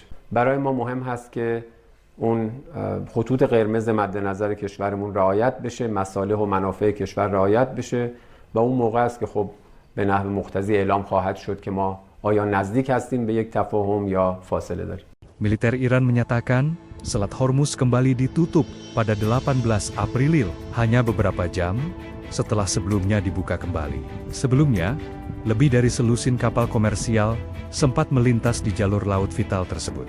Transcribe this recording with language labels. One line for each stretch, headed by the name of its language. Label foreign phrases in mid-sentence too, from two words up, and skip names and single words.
Persian: برای ما مهم هست که اون خطوط قرمز مد نظر کشورمون رعایت بشه، مصالح و منافع کشور رعایت بشه و اون موقع است که خب به نحو مقتضی اعلام خواهد شد که ما آیا نزدیک هستیم به یک تفاهم یا فاصله داریم.
Indonesian: Militer Iran menyatakan Selat Hormuz kembali ditutup pada 18 April, hanya beberapa jam setelah sebelumnya dibuka kembali. Sebelumnya, lebih dari selusin kapal komersial sempat melintas di jalur laut vital tersebut.